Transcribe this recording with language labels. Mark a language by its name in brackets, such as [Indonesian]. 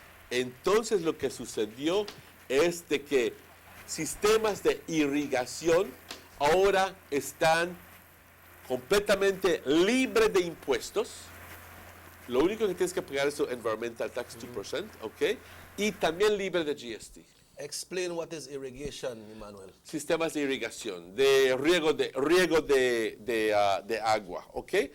[Spanish] Entonces lo que sucedió es de que sistemas de irrigación ahora están completamente libres de impuestos. Lo único que tienes que pagar es tu environmental tax 2%, ¿ok? Y también libre de GST. [English] Explain what is irrigation, Emmanuel. [Spanish] Sistemas de irrigación, de riego de agua, ¿ok?